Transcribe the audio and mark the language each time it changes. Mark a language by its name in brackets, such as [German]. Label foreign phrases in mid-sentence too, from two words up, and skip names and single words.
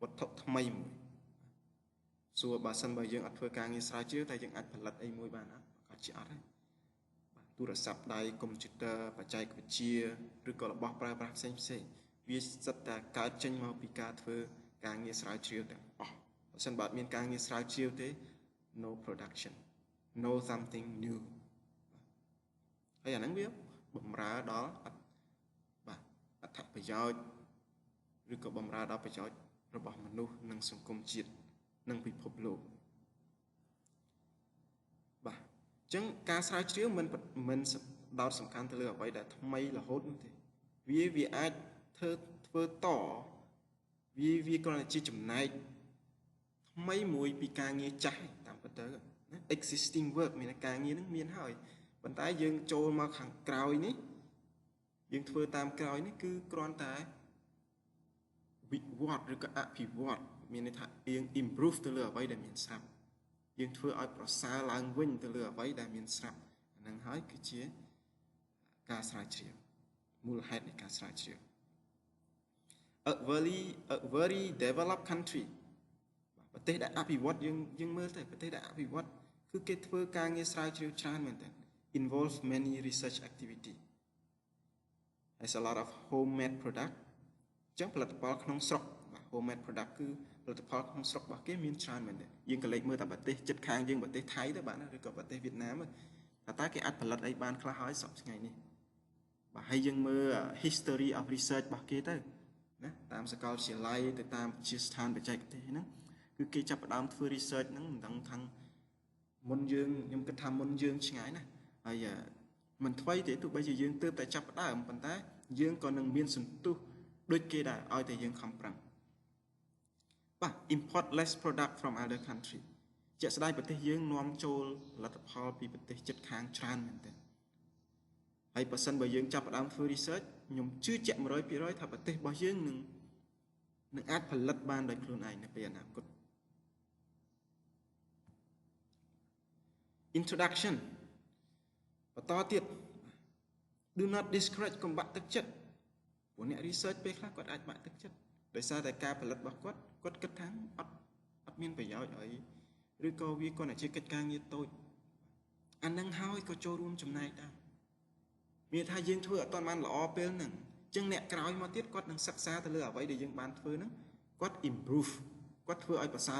[Khmer] ត្ថុថ្មីមួយសួរបើសិនបើយើងអត់ធ្វើការងារស្រាវជ្រាវតែយើងអាចផលិតអីមួយបានអត់ក៏ជាអត់ដែរបាទទូរ ស័ព្ទដៃកុំព្យូទ័របច្ចេកវិទ្យាឬក៏របស់ប្រើប្រាស់ផ្សេងវាសិតតែកើតចេញមកពីការធ្វើការងារស្រាវជ្រាវទាំងអស់បើសិនបើអត់មានការងារស្រាវជ្រាវទេ [English] no production no something new [Khmer] ហើយអាហ្នឹងវាបំរើដល់បាទអត្ថប្រយោជន៍ឬក៏បំរើដល់ប្រយោជន៍របស់មនុស្សនិងសង្គមជាតិនិងពិភពលោក បាទអញ្ចឹងការស្រាវជ្រាវមិនដោតសំខាន់ទៅលើអ្វីដែលថ្មីរហូតនោះទេវាអាចធ្វើតវាគ្រាន់តែជាចំណែកថ្មីមួយពីការងារចាស់តាមពិតទៅណា [English] existing work [Khmer] មានការងារនឹងមានហើយប៉ុន្តែយើងចូលមកខាងក្រោយនេះយើងធ្វើតាមក្រោយនេះគឺគ្រាន់តែវិវត្តឬក៏អភិវឌ្ឍមានន័យថាយើង improve ទៅ លើអ្វីដែលមានស្រាប់យើងធ្វើឲ្យប្រសើរឡើងវិញទៅលើអ្វីដែលមានស្រាប់អាហ្នឹងហើយគឺជាការស្រាវជ្រាវមូលហេតុនៃការស្រាវជ្រាវ [English] a very developed country [Khmer] ប្រទេសដែលអភិវឌ្ឍយើងមើលទៅប្រទេសដែលអភិវឌ្ឍគឺគេធ្វើការងារស្រាវជ្រាវច្រើនមែនទែន involve [English] many research activity has a lot of homemade product [Khmer] អញ្ចឹងផលិតផលក្នុងស្រុកបាទ [English] homemade product [Khmer] គឺផលិតផលក្នុងស្រុករបស់គេមានច្រើនមែនទេយើងក៏លេចមើលតែប្រទេសជិតខាងយើងប្រទេសថៃទៅបាទឬក៏ប្រទេសវៀត ណាមតែគេអាចផលិតអីបានខ្លះហើយសប្តាហ៍ថ្ងៃនេះបាទហើយយើងមើល [English] history of research [Khmer] របស់គេទៅណាតាមសាកលវិទ្យាល័យទៅតាមវិទ្យាស្ថានបច្ចេ កទេសហ្នឹងគឺគេចាប់ផ្ដើមធ្វើ research ហ្នឹងមិនដឹងថាមុនយើងខ្ញុំគិតថាមុនយើងឆ្ងាយណាហើយ មិនថ្មីទេទោះបីជាយើងទើបតែចាប់ផ្ដើមប៉ុន្តែយើងក៏នឹងមានសន្ទុះដូចគេដែរឲ្យតែយើងខំប្រឹងបាទ [English] import less product from other country [Khmer] ជាក់ស្ដែងប្រទេសយើងនាំចូលផលិតផលពីប្រទេសជិតខាងច្រើនមែនទែនហើយបើសិនបើយើងចាប់ផ្ដើមធ្វើ research ខ្ញុំជឿជាក់ 100% ថាប្រទេសរបស់យើងនឹងអាចផលិតបានដោយខ្លួនឯងនៅពេលអនាគត Introduction បន្តទៀត [English] Do not discourage [Khmer] កុំបាក់ទឹកចិត្តព្រោះអ្នក research ពេលខ្លះគាត់អាចបាក់ទឹកចិត្តដោយ សារតែការផលិតរបស់គាត់គិតថាអត់មានប្រយោជន៍អីឬក៏វាគ្រាន់តែជាកិច្ចការងារតូចអានឹងហើយក៏ចូលរួមចំណែកដែរមានថាយើងធ្វើអត់ទាន់បានល្អពេលហ្នឹងអញ្ចឹងអ្នកក្រោយមកទៀតគាត់នឹងសិក្សាទៅលើអ្វីដែលយើងបានធ្វើហ្នឹងគាត់ improve គាត់ធ្វើឲ្យប្រសើរ